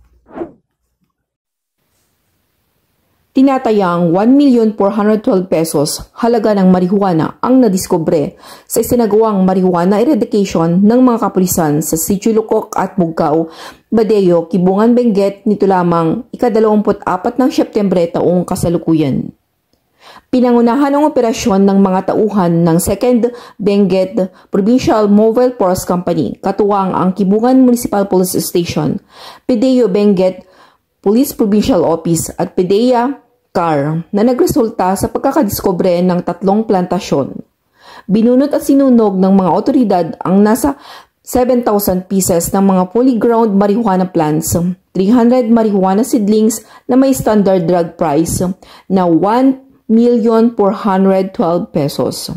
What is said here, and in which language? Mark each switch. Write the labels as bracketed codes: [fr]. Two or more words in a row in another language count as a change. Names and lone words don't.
[tl] Tinatayang 1,412,000 pesos halaga ng marijuana ang nadiskubre sa isinagawang [en] marijuana eradication [tl] ng mga kapulisan sa Sitio Lokok at Mokgao, Badeo, Kibungan, Benguet nito lamang ika-24 ng Setyembre taong kasalukuyan. Pinangunahan ang operasyon ng mga tauhan ng 2nd Benguet Provincial Mobile Force Company, katuwang ang Kibungan Municipal Police Station, PDEA Benguet Police Provincial Office at PDEA CAR na nagresulta sa pagkakadiskubre ng 3 plantasyon. Binunot at sinunog ng mga otoridad ang nasa 7,000 pieces ng mga [en] polyground marijuana plants, [tl] 300 [en] marijuana seedlings [tl] na may [en] standard drug price [tl] na 1,412,000 pesos.